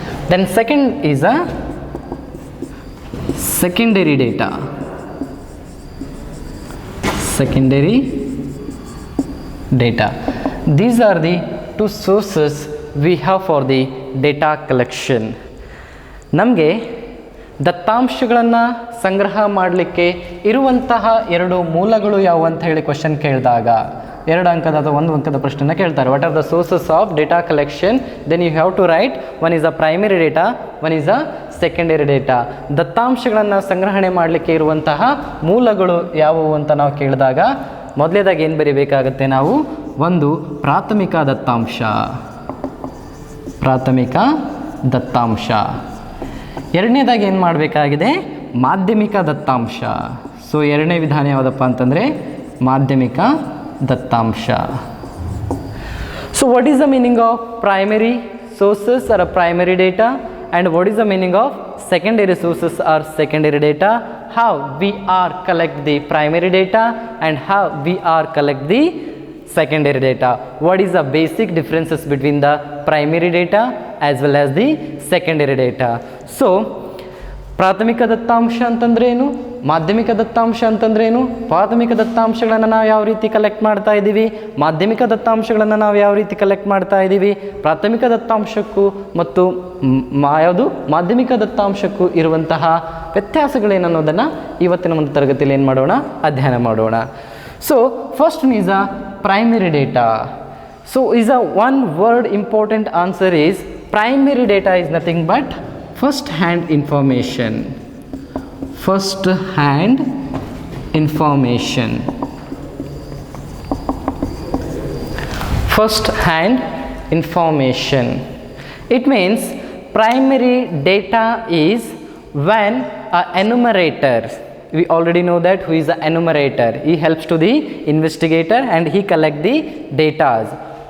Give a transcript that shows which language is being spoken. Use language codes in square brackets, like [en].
[en] Then second is a secondary data. Secondary data. These are the two sources we have for the data collection. [kn] ನಮಗೆ ದತ್ತಾಂಶಗಳನ್ನು ಸಂಗ್ರಹ ಮಾಡಲಿಕ್ಕೆ ಇರುವಂತಹ ಎರಡು ಮೂಲಗಳು ಯಾವುವು ಅಂತ ಹೇಳಿ ಕ್ವಶನ್ ಕೇಳಿದಾಗ 2 ಅಂಕದ ಅಥವಾ 1 ಅಂಕದ ಪ್ರಶ್ನೆನ ಕೇಳ್ತಾರೆ. [en] What are the sources of data collection? Then you have to write one is a primary data, one is a secondary data. [kn] ದತ್ತಾಂಶಗಳನ್ನು ಸಂಗ್ರಹಣೆ ಮಾಡಲಿಕ್ಕೆ ಇರುವಂತಹ ಮೂಲಗಳು ಯಾವುವು ಅಂತ ನಾವು ಕೇಳಿದಾಗ ಮೊದಲೇದಾಗಿ ಏನು ಬರೀಬೇಕಾಗತ್ತೆ ನಾವು? ಒಂದು ಪ್ರಾಥಮಿಕ ದತ್ತಾಂಶ. ಪ್ರಾಥಮಿಕ ದತ್ತಾಂಶ. ಎರಡನೇದಾಗಿ ಏನು ಮಾಡಬೇಕಾಗಿದೆ? ಮಾಧ್ಯಮಿಕ ದತ್ತಾಂಶ. ಸೊ ಎರಡನೇ ವಿಧಾನ ಯಾವುದಪ್ಪ ಅಂತಂದರೆ ಮಾಧ್ಯಮಿಕ ದತ್ತಾಂಶ. [en] So what is the meaning of primary sources or a primary data, and what is the meaning of secondary sources or secondary data? how we are collect the primary data and how we are collect the secondary data. What is the basic differences between the primary data as well as the secondary data? [kn] So ಪ್ರಾಥಮಿಕ ದತ್ತಾಂಶ ಅಂತಂದ್ರೆ ಏನು, ಮಾಧ್ಯಮಿಕ ದತ್ತಾಂಶ ಅಂತಂದ್ರೆ ಏನು, ಪ್ರಾಥಮಿಕ ದತ್ತಾಂಶಗಳನ್ನು ನಾವು ಯಾವ ರೀತಿ ಕಲೆಕ್ಟ್ ಮಾಡ್ತಾ ಇದ್ದೀವಿ, ಮಾಧ್ಯಮಿಕ ದತ್ತಾಂಶಗಳನ್ನು ನಾವು ಯಾವ ರೀತಿ ಕಲೆಕ್ಟ್ ಮಾಡ್ತಾ ಇದ್ದೀವಿ, ಪ್ರಾಥಮಿಕ ದತ್ತಾಂಶಕ್ಕೂ ಮತ್ತು ಯಾವುದು ಮಾಧ್ಯಮಿಕ ದತ್ತಾಂಶಕ್ಕೂ ಇರುವಂತಹ ವ್ಯತ್ಯಾಸಗಳೇನು ಅನ್ನೋದನ್ನು ಇವತ್ತಿನ ಒಂದು ತರಗತಿಯಲ್ಲಿ ಏನು ಮಾಡೋಣ, ಅಧ್ಯಯನ ಮಾಡೋಣ. [en] So first is a primary data. So is a one word important answer is primary data is nothing but first hand information. First hand information. First hand information. It means primary data is when a enumerator, we already know that who is the enumerator, he helps to the investigator and he collect the data.